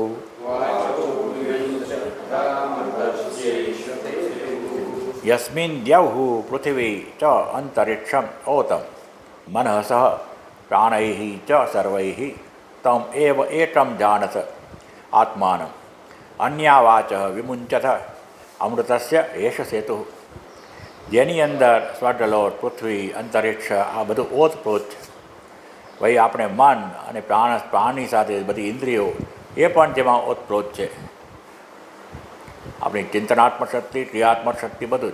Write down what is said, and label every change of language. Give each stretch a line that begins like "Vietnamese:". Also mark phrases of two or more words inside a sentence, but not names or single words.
Sanskrit: यस्मिन् द्यौः पृथिवी च अन्तरिक्षम् ओतं मनसः प्राणैः च सर्वैः तम् एव एकं जानत आत्मानम्। अन्या वाचः विमुञ्चथ अमृतस्य एष सेतुः।
Gujarati: જેની અંદર સ્વર્ગલોક પૃથ્વી અંતરિક્ષ આ બધું ઓતપ્રોત છે। ભાઈ આપણે મન અને પ્રાણની સાથે બધી ઇન્દ્રિયો એ પણ જેમાં ઓતપ્રોત છે। આપણી ચિંતનાત્મક શક્તિ ક્રિયાત્મક શક્તિ બધું જ।